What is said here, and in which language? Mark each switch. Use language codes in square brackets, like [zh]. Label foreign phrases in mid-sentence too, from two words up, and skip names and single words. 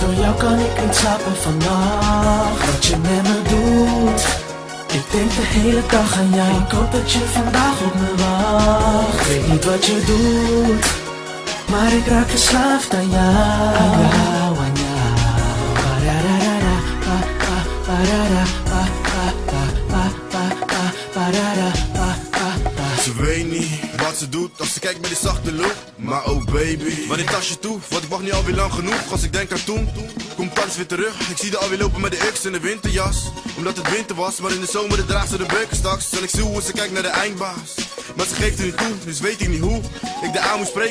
[nl] Door jou kan ik niet slapen vannacht. Wat je met me doet, ik denk de hele dag aan jou. Ik hoop dat je vandaag op me wacht. Ik weet niet wat je doet, maar ik raak verslaafd aan jou. Aan jou, aan jou. Ba-da-da-da-da, ba-ba-ba-da-da, ba-ba-ba-ba-ba-da-da, ba-ba-ba. Ze weet niet wat ze doet als ze kijkt met die zachte look. Maar [en] oh baby, [nl] waar dit tasje toe? Want ik wacht niet alweer lang genoeg. Als ik denk aan toen, komt alles weer terug. Ik zie haar alweer lopen met de X en de winterjas. Omdat het winter was, maar in de zomer draagt ze de Birkenstocks. En ik zie hoe ze kijkt naar de eindbaas. Maar ze geeft er niet toe, dus weet ik niet hoe ik de aan moet spreken.